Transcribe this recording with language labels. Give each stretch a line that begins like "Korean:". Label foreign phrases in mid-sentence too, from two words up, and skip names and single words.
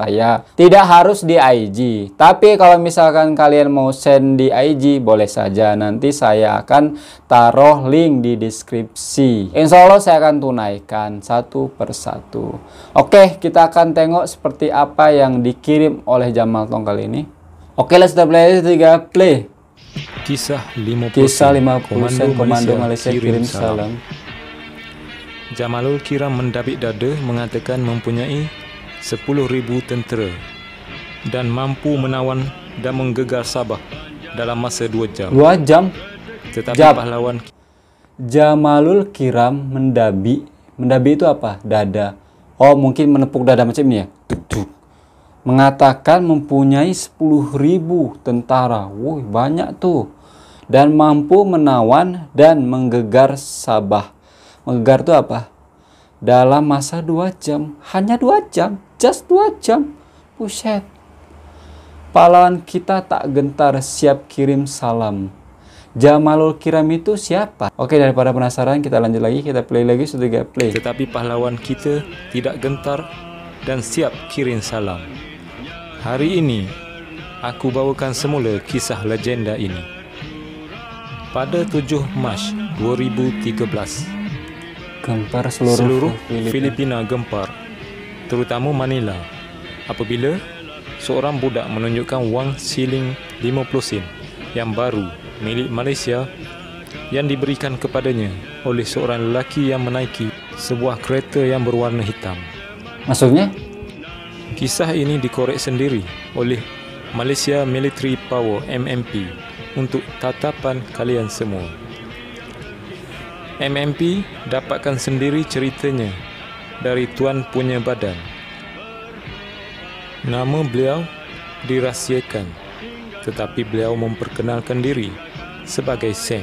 Indonesian: Tidak harus di IG, tapi kalau misalkan kalian mau send di IG boleh saja, nanti saya akan taruh link di deskripsi. Insya Allah saya akan tunaikan satu persatu. Oke, kita akan tengok seperti apa yang dikirim oleh Jamal Tongkol ini. Oke,
English: let's play. 3 play.
Malay: Kisah 50 Komando Malaysia kirim salam. Jamalul Kiram mendabik dada mengatakan mempunyai 10.000 tentera dan mampu menawan dan menggegar Sabah dalam masa 2 jam. 2 jam? Tetapi pahlawan
Indonesian: Jamalul Kiram mendabi itu apa? Dada. Oh, mungkin menepuk dada macam ini ya. Mengatakan mempunyai 10.000 tentara. Woi, banyak tuh.
Malay: Dan mampu menawan dan menggegar Sabah.
Indonesian: Menggegar itu apa? Dalam masa 2 jam. Hanya 2 jam. Just 2 jam. Buset.
Malay: Pahlawan kita tak gentar, siap kirim salam.
Indonesian: Jamalul Kiram itu siapa? Oke, daripada penasaran, kita lanjut lagi. Kita play lagi, sudah play.
Malay: Tetapi pahlawan kita tidak gentar dan siap kirim salam. Hari ini, aku bawakan semula kisah legenda ini. Pada 7 Mac 2013, gempar seluruh Filipina gempar, terutama Manila, apabila seorang budak menunjukkan wang siling 50 sen yang baru milik Malaysia yang diberikan kepadanya oleh seorang lelaki yang menaiki sebuah kereta yang berwarna hitam.
Indonesian: Maksudnya?
Malay: Kisah ini dikorek sendiri oleh Malaysia Military Power MMP untuk tatapan kalian semua. MMP dapatkan sendiri ceritanya dari tuan punya badan. Nama beliau dirahsiakan, tetapi beliau memperkenalkan diri sebagai Sam.